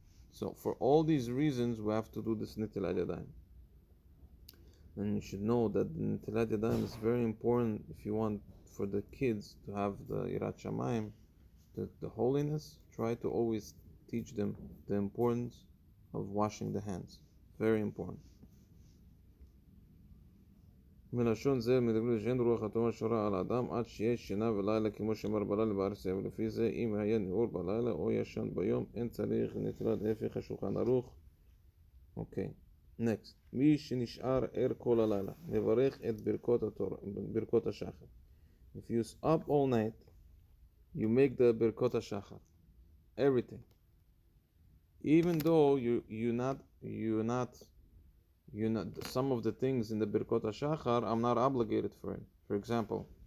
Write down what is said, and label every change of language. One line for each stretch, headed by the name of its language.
English: So for all these reasons, we have to do this Netilat Yadayim. And you should know that the Netilat Yadayim is very important if you want for the kids to have the Yirat Shamayim, the holiness. Try to always teach them the importance of washing the hands. Very important.
Hebrew: מלשון זה מדבר שאין רוח הטומאה שורה על האדם עד שיש שינה ולילה כמו שאמר בלילה בארציה, ולפי זה אם היה נעור בלילה או ישן ביום אין צריך נטילת הפך השולחן ערוך. אוקיי, next. מי שנשאר ער כל הלילה מברך את ברכות השחר.
English: If you're up all night, you make the ברכות השחר. Everything. Even though you're not some of the things in the Birkot HaShachar, I'm not obligated for it. For example,